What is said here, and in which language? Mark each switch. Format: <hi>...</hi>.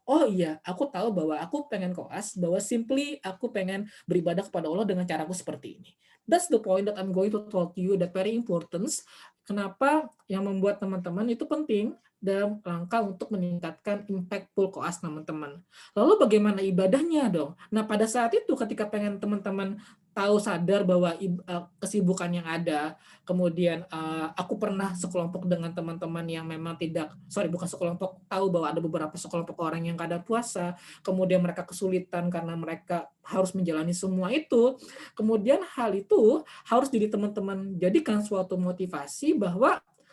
<id>Oh iya, aku tahu bahwa aku pengen koas, bahwa simply aku pengen beribadah kepada Allah dengan caraku seperti ini.</id> <en>That's the point that I'm going to talk to you, that very important.</en> <id>Kenapa yang membuat teman-teman itu penting dalam rangka untuk meningkatkan impactful koas teman-teman. Lalu bagaimana ibadahnya dong? Nah, pada saat itu ketika pengen teman-teman tahu sadar bahwa kesibukan yang ada, kemudian aku pernah sekelompok dengan teman-teman yang memang bukan sekelompok, tahu bahwa ada beberapa sekelompok orang yang kada puasa, kemudian mereka kesulitan karena mereka harus menjalani semua itu, kemudian hal itu harus jadi teman-teman jadikan suatu motivasi bahwa</id>